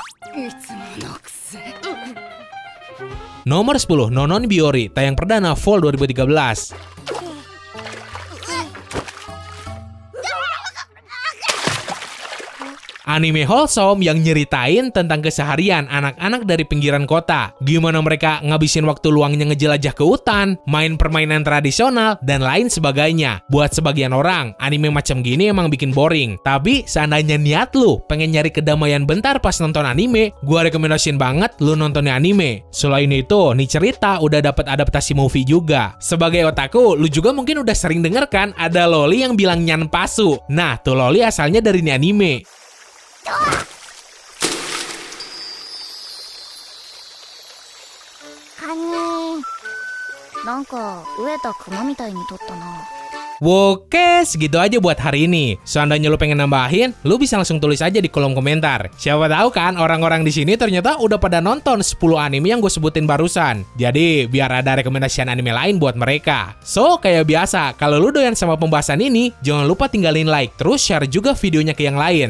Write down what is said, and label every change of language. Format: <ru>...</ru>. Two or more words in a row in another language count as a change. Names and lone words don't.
<id>Nomor 10, Nonon Biori, tayang perdana Fall 2013. Anime wholesome yang nyeritain tentang keseharian anak-anak dari pinggiran kota. Gimana mereka ngabisin waktu luangnya ngejelajah ke hutan, main permainan tradisional, dan lain sebagainya. Buat sebagian orang, anime macam gini emang bikin boring. Tapi seandainya niat lu pengen nyari kedamaian bentar pas nonton anime, gua rekomendasiin banget lu nontonnya anime. Selain itu, nih cerita udah dapat adaptasi movie juga. Sebagai otaku, lu juga mungkin udah sering denger kan ada loli yang bilang nyan pasu. Nah, tuh loli asalnya dari nih anime.</id> <ja>カニなんか飢えたクマみたいに撮ったな。</ja> <id>Oke, segitu aja buat hari ini. Seandainya lu pengen nambahin, lu bisa langsung tulis aja di kolom komentar. Siapa tahu kan orang-orang di sini ternyata udah pada nonton 10 anime yang gue sebutin barusan. Jadi, biar ada rekomendasian anime lain buat mereka. So, kayak biasa, kalau lu doyan sama pembahasan ini, jangan lupa tinggalin like, terus share juga videonya ke yang lain.</id>